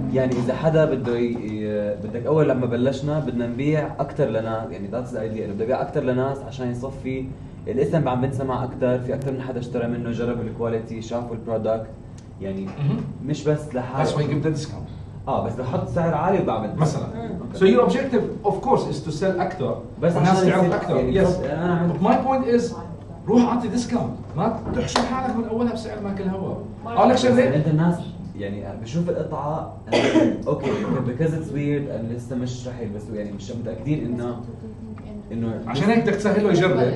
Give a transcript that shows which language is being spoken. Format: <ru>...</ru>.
<ar>يعني إذا حدا بده بدك أول لما بلشنا بدنا نبيع أكثر لناس، يعني</ar> <en>that's the idea،</en> <ar>إنه بدي أبيع أكثر لناس عشان يصفي الاسم عم بنسمع أكثر، في أكثر من حدا اشترى منه، جرب الكواليتي، شافوا البرودكت، يعني مش بس لحاله.</ar> <en>That's why you give the discount.</en> <ar>بس بحط سعر عالي وبعمل مثلا.</ar> <en>So your objective of course is to sell</en> <ar>أكثر. بس الناس تعرف أكثر. يعني</ar> <en>Yes. But my point is</en> <ar>روح أعطي ديسكاونت، ما تحشر حالك من أولها بسعر ماكل هوا. أقول لك شغلة. أنت الناس يعني بشوف القطعة اوكي</ar> <en>because it's weird and</en> <ar>لسه مش رح يلبسوا، يعني مش متأكدين انه عشان هيك بدك تسهله يجرب.</ar>